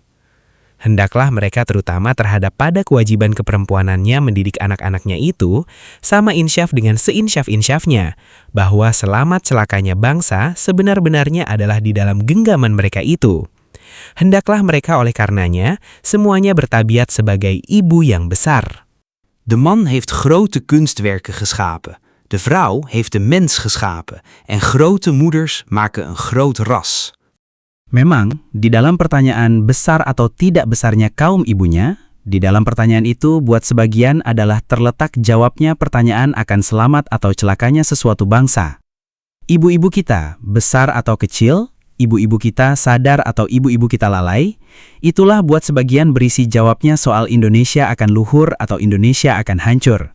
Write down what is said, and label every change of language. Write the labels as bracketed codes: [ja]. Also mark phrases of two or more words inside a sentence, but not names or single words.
[id] Hendaklah mereka terutama terhadap pada kewajiban keperempuanannya mendidik anak-anaknya itu, sama insyaf dengan seinsyaf-insyafnya, bahwa selamat celakanya bangsa sebenar-benarnya adalah di dalam genggaman mereka itu. Hendaklah mereka oleh karenanya semuanya bertabiat sebagai ibu yang besar. [nl] De man heeft grote kunstwerken geschapen. De vrouw heeft de mens geschapen. En grote moeders maken een groot ras. [id] Memang, di dalam pertanyaan besar atau tidak besarnya kaum ibunya, di dalam pertanyaan itu buat sebagian adalah terletak jawabnya pertanyaan akan selamat atau celakanya sesuatu bangsa. Ibu-ibu kita, besar atau kecil, ibu-ibu kita sadar atau ibu-ibu kita lalai, itulah buat sebagian berisi jawabnya soal Indonesia akan luhur atau Indonesia akan hancur.